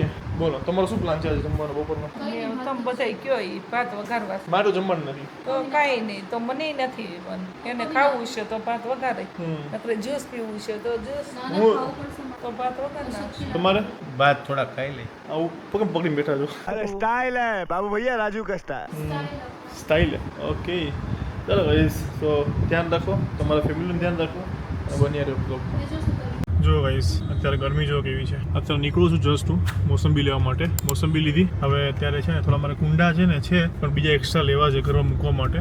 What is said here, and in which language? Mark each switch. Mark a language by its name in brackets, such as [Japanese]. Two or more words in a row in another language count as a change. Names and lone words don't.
[Gujarati] બોલો તમારો શું પ્લાન છે આજે જમવાનો બપોરનો? તમે બધા કયો ઈ ભાત વઘારવા છે. મારું જમવાનું નથી. તો કાંઈ નહીં, તો મને નથી પણ એને ખાવું છે તો ભાત વઘારે, નકર જ્યુસ પીવું છે તો જ્યુસ, તો ભાત વઘાર નાખશે. તમારે ભાત થોડા ખાઈ લઈ. આવું પગ પકડીને બેઠા છો? [Hindi] अरे स्टाइल है बाबू भैया राजू का स्टाइल. [English] style okay. [Gujarati] ચાલો ગાઈસ, તો ધ્યાન રાખો, તમારા ફેમિલીનું ધ્યાન રાખો અને બન્યા રહ્યો બ્લોગમાં. જો ગાઈસ, અત્યારે ગરમી જો કેવી છે. અત્યારે નીકળું છું જસ્ટ હું મોસંબી લેવા માટે. મોસંબી લીધી. હવે અત્યારે છે ને થોડા મારા કુંડા છે ને પણ બીજા એક્સ્ટ્રા લેવા છે ઘરમાં મૂકવા માટે.